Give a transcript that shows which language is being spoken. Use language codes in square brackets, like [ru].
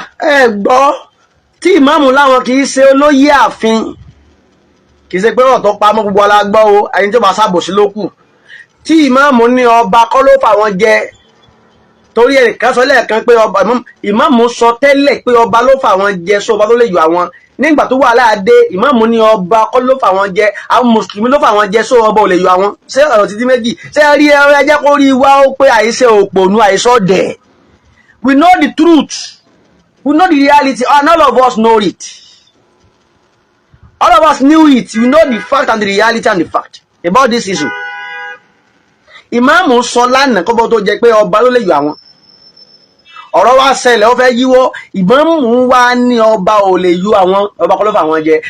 [yo] ẹ gbọ́ tí ìmáàmù láwọn kì í ṣe olóyè ààfin kì í ṣe pé ọ̀tọ̀ pamọ́ gbogbo alágbọ́ o ẹni tó bá ṣàbòsí ló kù tí ìmáàmù ní ọba kọ́ ló fà wọ́n jẹ torí ẹnìkan sọ lẹ́ẹ̀kan pé ọba ìmáàmù sọ tẹ́lẹ̀ pé ọba ló fà wọ́n jẹ sọ ọba tó lè yọ àwọn nígbà tó wà láàdé ìmáàmù ní ọba kọ́ ló fà wọ́n jẹ àwọn mùsùlùmí ló fà wọ́n jẹ sọ ọba ò lè yọ àwọn ṣé ọ̀rọ̀ títí méjì ṣé rí ẹrọ ẹjẹ́ kó rí wá ó pé àìṣe òpònú àìṣọ́ dẹ̀ [en] we know the truth. We know the reality, and all of us know it. All of us knew it. We know the fact and the reality and the fact about this issue. [yo] Ìmáàmù sọ lánàá kọ́bọ̀ tó jẹ́ pé ọba ló lè yọ àwọn. Ọ̀rọ̀ wa ṣẹlẹ̀ ó fẹ́ yíwọ́. Ìmáàmù wa ní ọba ò lè yọ àwọn ọba kọ́ ló fà wọ́n jẹ.